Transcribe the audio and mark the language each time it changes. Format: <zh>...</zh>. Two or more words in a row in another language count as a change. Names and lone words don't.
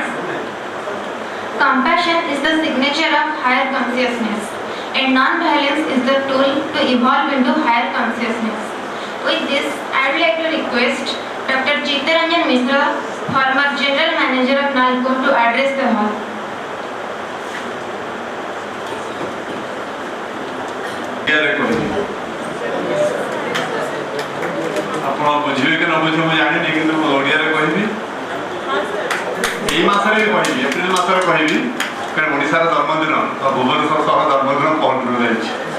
<en>Compassion is the signature of higher consciousness, and non-violence is the tool to evolve into higher consciousness. With this, I would like to request Dr. Chittaranjan Mishra, former General Manager of NALCO, to address the hall.</en> <or>ଆପଣ ବୁଝିବେ କି ନ ବୁଝିବେ ମୁଁ ଜାଣିନି, କିନ୍ତୁ ମୁଁ ଓଡ଼ିଆରେ କହିବି। ଏଇ ମାସରେ ବି କହିବି, ଏପ୍ରିଲ ମାସରେ କହିବି, କାରଣ ଓଡ଼ିଶାର ଜନ୍ମଦିନ ତ ଭୁବନେଶ୍ୱର ସହର ଜନ୍ମଦିନ ପହଞ୍ଚିବ ଯାଇଛି।</or>